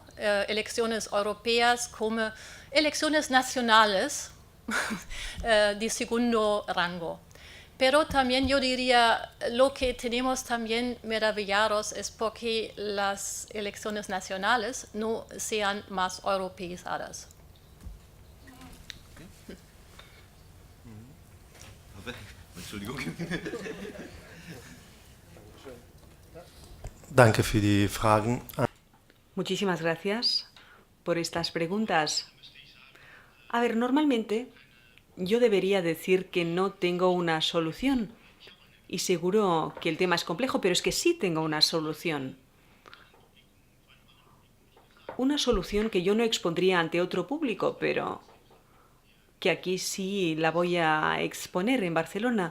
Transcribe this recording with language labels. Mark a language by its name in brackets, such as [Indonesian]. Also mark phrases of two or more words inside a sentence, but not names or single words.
[Spanish] Elecciones europeas como elecciones nacionales de segundo rango. Pero también yo diría, lo que tenemos también maravillados es porque las elecciones nacionales no sean más europeizadas. [German] Entschuldigung. Danke für die Fragen. [Spanish] Muchísimas gracias por estas preguntas. A ver, normalmente yo debería decir que no tengo una solución. Y seguro que el tema es complejo, pero es que sí tengo una solución. Una solución que yo no expondría ante otro público, pero que aquí sí la voy a exponer en Barcelona.